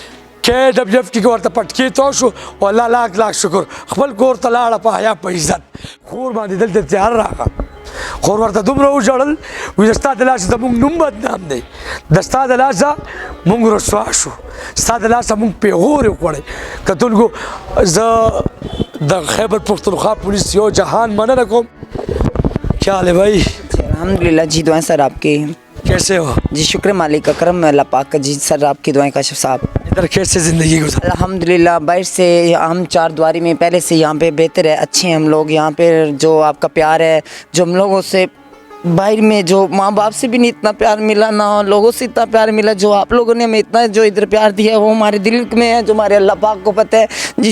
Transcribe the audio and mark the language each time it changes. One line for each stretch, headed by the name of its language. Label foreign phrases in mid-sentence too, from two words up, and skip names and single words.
Pashto: KWF کې ورته پټکی تو شو او الله لاک شکر خپل کور ته لاړه په حیا په عزت خور باندې دلته تیار راغله خور ورته دومره وژړل وایي ستا د لاسه زموږ نوم بدنام دی د ستا د لاسه موږ رسوا شو ستا د لاسه موږ پیغور وکړی کتونکو زه د خیبر پختونخوا پولیس یو جهان مننه کوم
Urdu: کیا حال ہے بھائی? الحمدللہ جی، دعائیں سر آپ کی. کیسے ہو جی شکر مالک کا کرم اللہ پاک کا جی۔ سر آپ کی دعائیں کاشف صاحب. ادھر کیسے زندگی گزار? الحمدللہ باہر سے ہم چار دیواری میں پہلے سے یہاں پہ بہتر ہے، اچھے ہیں ہم لوگ. یہاں پہ جو آپ کا پیار ہے، جو ہم لوگوں سے باہر میں جو ماں باپ سے بھی نہیں اتنا پیار ملا، نہ لوگوں سے اتنا پیار ملا جو آپ لوگوں نے ہمیں اتنا جو ادھر پیار دیا ہے وہ ہمارے دل میں ہے، جو ہمارے اللہ پاک کو پتا ہے جی.